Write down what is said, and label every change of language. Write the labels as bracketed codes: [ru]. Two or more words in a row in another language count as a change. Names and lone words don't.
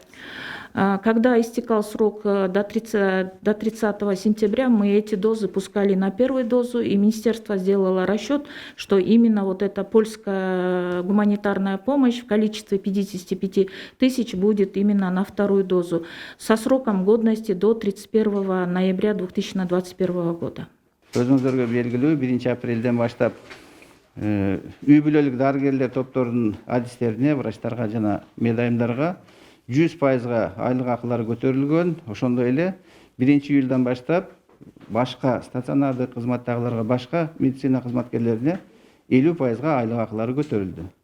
[ru] Когда истекал срок до 30 сентября, мы эти дозы пускали на первую дозу, и министерство сделало расчет, что именно вот эта польская гуманитарная помощь в количестве 55 тысяч будет именно на вторую дозу со сроком годности до 31 ноября 2021 года. [ky] Өзүңүздөргө белгилүү 1 апрелден баштап үй бүлөлүк дарыгерлер топторунун адистерине, врачтарга жана медайымдарга 100%-га айлык акылары көтөрүлгөн. Ошондой эле 1 июлдан баштап башка стационардык кызматтагыларга, башка медицина кызматкерлерине 50%-га айлык акылары көтөрүлдү.